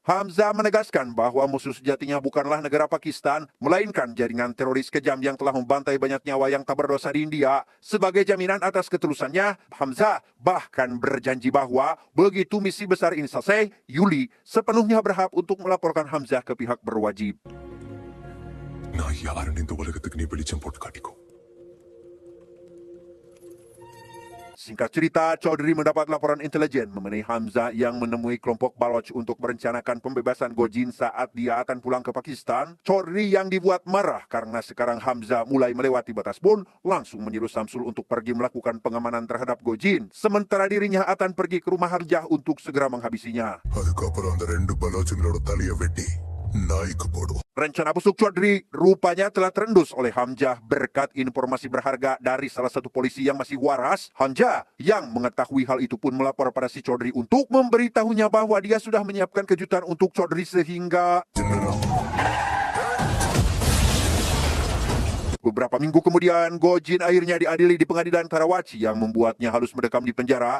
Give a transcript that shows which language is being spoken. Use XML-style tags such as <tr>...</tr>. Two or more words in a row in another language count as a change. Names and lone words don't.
<id>Hamzah menegaskan bahwa musuh sejatinya bukanlah negara Pakistan, melainkan jaringan teroris kejam yang telah membantai banyak nyawa yang tak berdosa di India. Sebagai jaminan atas ketulusannya, Hamzah bahkan berjanji bahwa begitu misi besar ini selesai, Yuli sepenuhnya berhak untuk melaporkan Hamzah ke pihak berwajib.</id> <ta>நான் யாருன்னு இந்த உலகத்துக்கு நீ வெளிச்சம் போட்டு காட்டிக்கோ.</ta> <id>Singkat cerita, Chaudhry mendapat laporan intelijen mengenai Hamzah yang menemui kelompok Baloch untuk merencanakan pembebasan Gojin saat dia akan pulang ke Pakistan. Chaudhry yang dibuat marah karena sekarang Hamzah mulai melewati batas pun langsung menyuruh Samsul untuk pergi melakukan pengamanan terhadap Gojin. Sementara dirinya akan pergi ke rumah Hamzah untuk segera menghabisinya.</id> <ta>அதுக்கப்புறம் அந்த 2 பலோச்சங்களோட தலையை வெட்டி நாய்க்கு போடுவோம்.</ta> <id>Rencana busuk Chaudhry rupanya telah terendus oleh Hamzah berkat informasi berharga dari salah satu polisi yang masih waras. Hamzah yang mengetahui hal itu pun melapor pada si Chaudhry untuk memberitahunya bahwa dia sudah menyiapkan kejutan untuk Chaudhry sehingga beberapa minggu kemudian, Gojin akhirnya diadili di pengadilan Karawaci yang membuatnya harus mendekam di penjara.</id>